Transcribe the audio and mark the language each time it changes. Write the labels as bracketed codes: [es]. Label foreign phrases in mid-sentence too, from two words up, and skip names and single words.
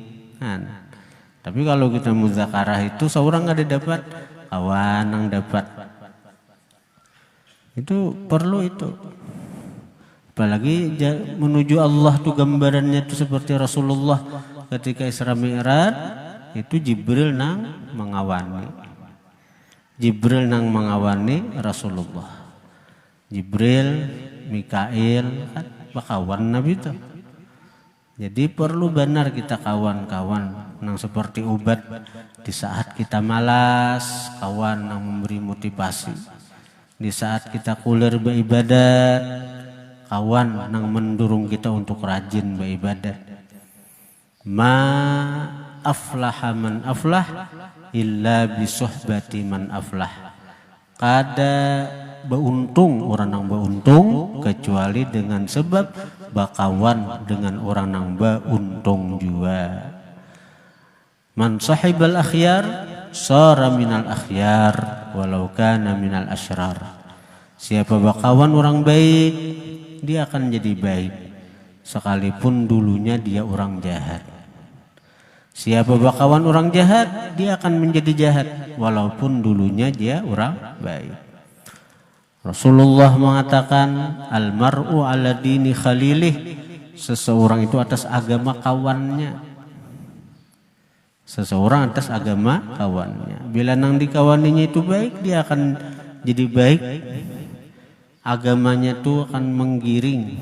[bjn] Tapi kalau kita muzakarah itu seorang ada dapat, kawan yang dapat. Itu perlu itu. Apalagi menuju Allah tuh gambarannya itu seperti Rasulullah ketika Isra Mi'raj, itu Jibril nang mengawani. Jibril nang mengawani Rasulullah. Jibril, Mikail, kan bakawan Nabi itu. Jadi perlu benar kita kawan-kawan yang seperti obat di saat kita malas, kawan yang memberi motivasi. Di saat kita kulir beribadat, kawan yang mendorong kita untuk rajin beribadat. [ar] ما أفلح من أفلح إلا بصحبة من أفلح. [bjn] Kada beruntung orang yang beruntung kecuali dengan sebab bakawan dengan orang yang beruntung juga. [ar] من صاحب الأخيار صار من الأخيار ولو كان من الأشرار. [bjn] Siapa bakawan orang baik, dia akan jadi baik sekalipun dulunya dia orang jahat. Siapa bakawan orang jahat, dia akan menjadi jahat walaupun dulunya dia orang baik. Rasulullah mengatakan [ar] المرء على دين خليله, [bjn] seseorang itu atas agama kawannya. Seseorang atas agama kawannya. Bila nang dikawaninya itu baik, dia akan jadi baik. Agamanya itu akan menggiring.